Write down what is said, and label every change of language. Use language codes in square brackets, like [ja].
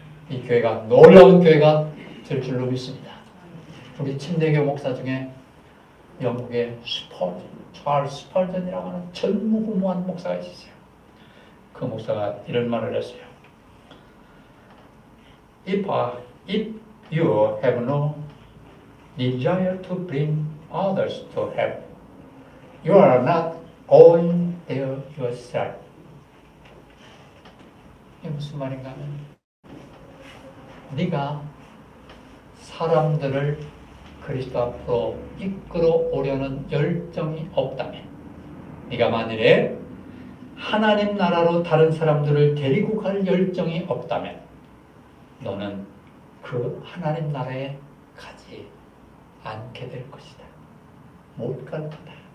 [ko] 이 교회가 놀라운 교회가 될 줄로 믿습니다. 우리 침례교 목사 중에 영국의 찰스 스펄전이라고 하는 전무후무한 목사가 있었어요. 그 목사가 이런 말을 했어요. [en] If you have no desire to bring others to heaven, you are not going there yourself. [ko] 이게 무슨 말인가 하면, 네가 사람들을 그리스도 앞으로 이끌어 오려는 열정이 없다면, 네가 만일에 하나님 나라로 다른 사람들을 데리고 갈 열정이 없다면 너는 그 하나님 나라에 가지 않게 될 것이다. 못 갈 거다.